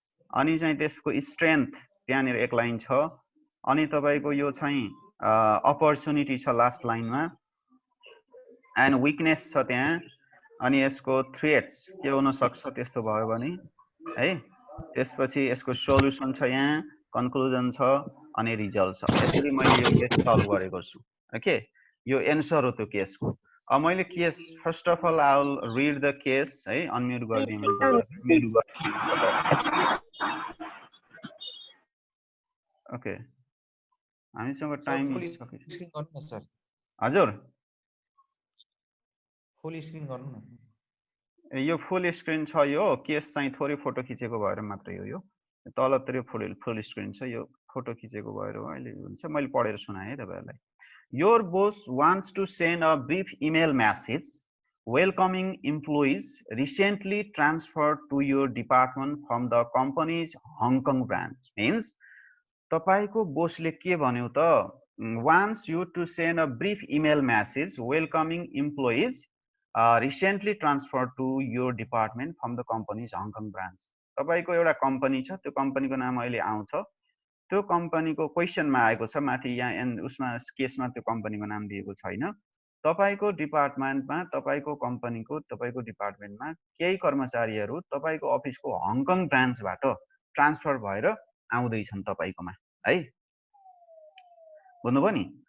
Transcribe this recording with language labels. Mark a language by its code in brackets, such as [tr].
[ne] अनि चाहिँ त्यसको स्ट्रेन्थ त्यहाँनिर एक लाइन छ. अनि तपाईको यो चाहिँ अपर्चुनिटी छ लास्ट लाइनमा, एन्ड विकनेस छ त्यहाँ. अनि यसको थ्रेट्स के हुन सक्छ त्यस्तो भयो भने है. त्यसपछि यसको सोलुसन छ, यहाँ कन्क्लुजन छ, अनि रिजल्ट छ. यसरी मैले यो केस सल्भ गरेको छु. ओके, यो एन्सर हो त्यो केसको. अब मैले [en] Case first of all I will read the case है. [ne] अनम्युट गर्दिए मैले. ओके, हामीसँग टाइम सकिन्छ. हजुर, फुल स्क्रिन गर्नु न. यो फुल स्क्रिन छ. यो केस चाहिँ थोरै फोटो खिचेको भएर मात्रै हो. यो तलतिर फुल स्क्रिन छ. यो फोटो खिचेको भएर अहिले हुन्छ. मैले पढेर सुनाएँ है तपाईहरुलाई. [en] Your boss wants to send a brief email message welcoming employees recently transferred to your department from the company's Hong Kong branch. Means [ne] तपाईको बोसले के भन्यो त, [en] wants you to send a brief email message welcoming employees recently transferred to your department from the company's Hong Kong branch. [ne] तपाईको एउटा company छ, त्यो कम्पनीको नाम अहिले आउँछ. त्यो कम्पनीको क्वेशनमा आएको छ माथि, यहाँ उसमा केसमा त्यो कम्पनीको नाम दिएको छैन. तपाईको डिपार्टमेन्टमा, तपाईको कम्पनीको, तपाईको डिपार्टमेन्टमा केही कर्मचारीहरू तपाईको अफिसको हङकङ ब्रान्चबाट ट्रान्सफर भएर आउँदै छन् तपाईकोमा है. बुझ्नुभयो नि?